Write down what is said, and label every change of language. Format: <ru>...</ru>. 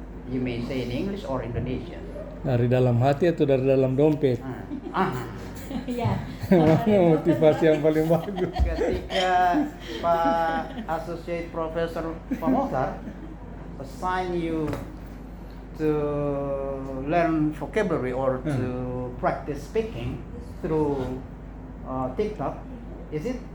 <en>You may say in English or Indonesian.</en> <id>Dari dalam hati atau dari dalam dompet? ya. Mana motivasi yang paling bagus?</id> <en>Ketika Pak Associate Professor Pak Mohtar assign you to learn vocabulary or to practice speaking through TikTok, is it</en>